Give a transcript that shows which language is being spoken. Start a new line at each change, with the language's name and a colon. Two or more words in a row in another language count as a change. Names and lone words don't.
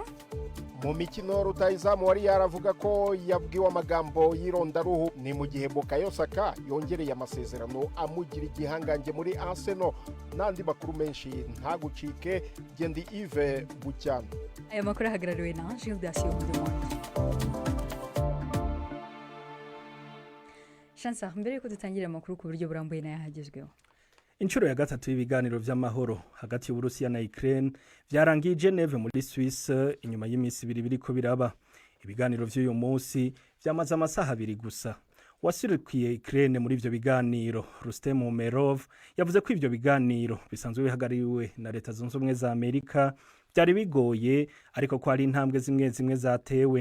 Kinyarwanda: mu mikino rutayizamu wari yaravuga ko yabwiwe amagambo y'irondaruhu ni mu gihe Bukayo Saka yongereye amasezerano amugira igihangange muri Arsenal. Nandi makuru menshi ntagucike Gendi Yves Bucyana. Aya makuru ahagarariwe na Gildas Yomudemo. Shansa, mbere yuko dutangira amakuru ku buryo burambuye na yahagezweho.
Rundi: Inshuro ya gatatu y'ibiganiro by'amahoro hagati y'Uburusiya na Ukraine byarangiye Geneve muri Suisse inyuma y'iminsi ibiri biriko biraba. Ibiganiro by'uyu munsi byamaze amasaha abiri gusa. Wasirikiye Ukraine muri ivyo biganiro Rustem Umerov yavuze ko ivyo biganiro bisanzwe bihagariwe na Leta Zunze Ubumwe za Amerika byari bigoye ariko ko ari intambwe zimwe zatewe.